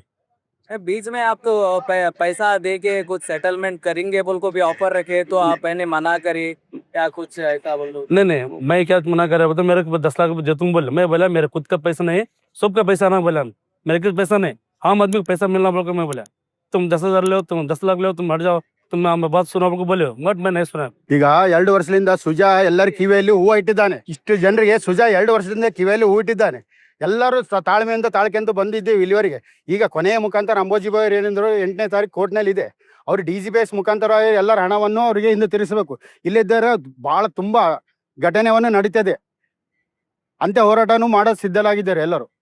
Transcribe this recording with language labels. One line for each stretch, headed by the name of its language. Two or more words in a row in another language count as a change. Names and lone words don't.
Hindi: बीच में आप तो पैसा दे के कुछ सेटलमेंट करेंगे बोल को भी ऑफर रखे, तो आप पहले मना करे या कुछ ऐसा बोलो? नहीं, मैं क्या मना कर रहा हूँ, मेरे को 10 लाख जो तुम बोले, मैं बोला मेरे खुद का पैसा नहीं, सबका पैसा ना बोला, मेरे कुछ पैसा नहीं, आम आदमी को पैसा मिलना बोल, मैं बोला तुम 10,000 लो, तुम 10 लाख लो, तुम हट जाओ, तुम बात सुना बोले, बट मैं नहीं सुना।
Kannada: ಈಗ 2 ವರ್ಷದಿಂದ ಸುಜಾ ಎಲ್ಲರ ಕಿವಿಯಲ್ಲಿ ಹೂವು ಇಟ್ಟಿದ್ದಾನೆ, ಇಷ್ಟು ಜನರಿಗೆ ಸುಜಾ 2 ವರ್ಷದಿಂದ ಕಿವಿಯಲ್ಲಿ ಹೂವು ಇಟ್ಟಿದ್ದಾನೆ, ಎಲ್ಲರೂ ತಾಳ್ಮೆಯಿಂದ ತಾಳ್ಕೆಂತ ಬಂದಿದ್ದೀವಿ ಇಲ್ಲಿವರೆಗೆ। ಈಗ ಕೊನೆಯ ಮುಖಾಂತರ ಅಂಬೋಜಿ ಬಾಯ್ ಏನಂದ್ರು 8ನೇ ತಾರೀಕು ಕೋರ್ಟ್ನಲ್ಲಿ ಇದೆ, ಅವ್ರು DGPS ಮುಖಾಂತರ ಎಲ್ಲರ ಹಣವನ್ನು ಅವರಿಗೆ ಹಿಂದೆ ತಿರ್ಸಬೇಕು, ಇಲ್ಲಿದ್ದಾರೆ ಬಹಳ ತುಂಬಾ ಘಟನೆಯನ್ನು ನಡೀತದೆ, ಅಂತ ಹೋರಾಟನೂ ಮಾಡೋ ಸಿದ್ಧರಾಗಿದ್ದಾರೆ ಎಲ್ಲರೂ।